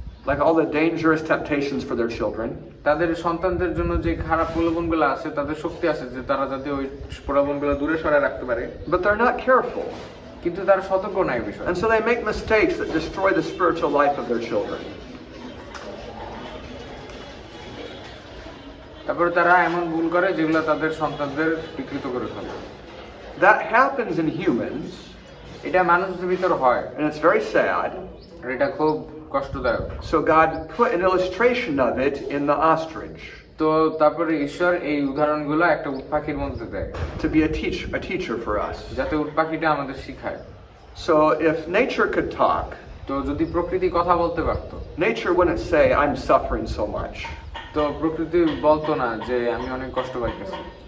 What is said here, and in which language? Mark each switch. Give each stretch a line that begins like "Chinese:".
English: Like all the dangerous temptations for their children.
Bangla: তাদের সন্তানদের জন্য যে খারাপ প্রলোভনগুলো আছে, তাদের শক্তি আছে যে তারা যাতে ওই প্রলোভনগুলো দূরে সরায় রাখতে পারে,
English: But they're not careful.
Bangla: কিন্তু তারা সতর্ক নাই এই বিষয়ে।
English: And so they make mistakes that destroy the spiritual life of their children.
Bangla: তারপরে তারা এমন ভুল করে যেগুলো তাদের সন্তানদের বিকৃত করে ফেলে।
English: That happens in humans,
Bangla: এটা মানুষদের ভিতর হয়,
English: and it's very sad.
Bangla: আর এটা খুব কষ্টদায়ক।
English: So God put an illustration of it in the ostrich
Bangla: তো তারপরে ঈশ্বর এই উদাহরণগুলো একটা উট পাখির মধ্যে দেয়,
English: to be a teacher for us.
Bangla: যাতে উট পাখিটা আমাদের শিখায়।
English: So if nature could talk,
Bangla: তো যদি প্রকৃতি কথা বলতে পারতো,
English: nature wouldn't say, I'm suffering so much.
Bangla: তো প্রকৃতি বলতো না যে আমি অনেক কষ্ট পাইতেছি।